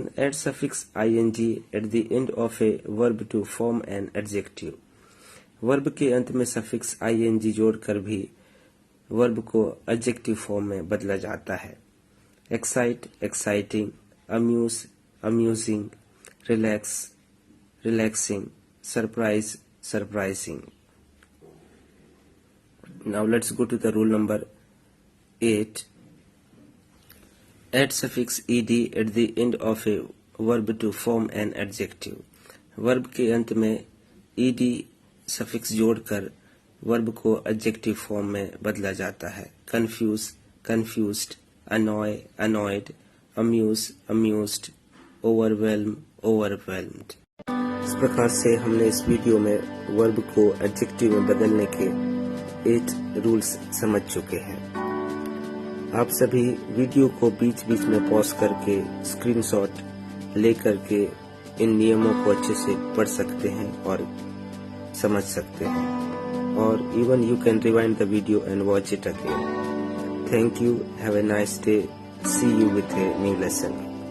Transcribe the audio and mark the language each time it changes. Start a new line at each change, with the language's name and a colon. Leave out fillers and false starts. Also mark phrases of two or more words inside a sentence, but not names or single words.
English: Add suffix ing at the end of a verb to form an adjective.
Hindi: वर्ब के अंत में
English: suffix ing
Hindi: जोड़कर भी वर्ब को
English: adjective form
Hindi: में बदला जाता है.
English: Excite exciting, amuse amusing, relax relaxing, surprise surprising. Now let's go to the rule number 8. Add suffix ed at the end of a verb to form an adjective.
Hindi: वर्ब के अंत में
English: ed suffix
Hindi: जोड़कर वर्ब को
English: adjective form
Hindi: में बदला जाता है.
English: Confuse confused, annoy annoyed, amuse amused, overwhelm overwhelmed.
Hindi: इस प्रकार से हमने इस वीडियो में वर्ब को एडजेक्टिव में बदलने के 8 रूल्स समझ चुके हैं. आप सभी वीडियो को बीच बीच में पॉज करके स्क्रीनशॉट लेकर के इन नियमों को अच्छे से पढ़ सकते हैं और समझ सकते हैं.
English: or even you can rewind the video and watch it again. Thank you. Have a nice day. See you with a new lesson.